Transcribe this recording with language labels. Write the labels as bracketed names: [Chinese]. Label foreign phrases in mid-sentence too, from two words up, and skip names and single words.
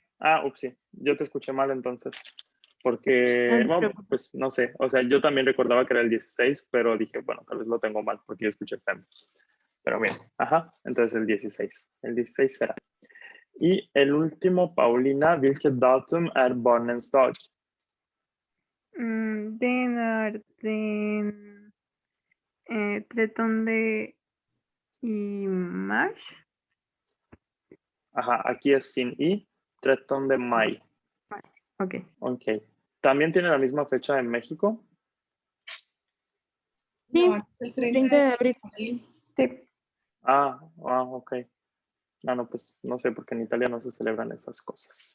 [Spanish] Sí, yo te escuché mal entonces. No Porque, te bueno, preocupes. pues no sé. O sea, yo también recordaba que era el 16, pero dije, bueno, tal vez lo tengo mal porque yo escuché FEM. Pero bien, entonces el 16. El 16 será. Y el último, Paulina, [Swedish] vilket datum är barnens dag? Den är den 13 mars. [Spanish] Aquí es sin i, 13 de mayo. Ok. Ok. ¿También tiene la misma fecha en México? Sí, No, el 30 de abril. abril. Sí. Ok. No, pues no sé, porque en Italia no se celebran esas cosas.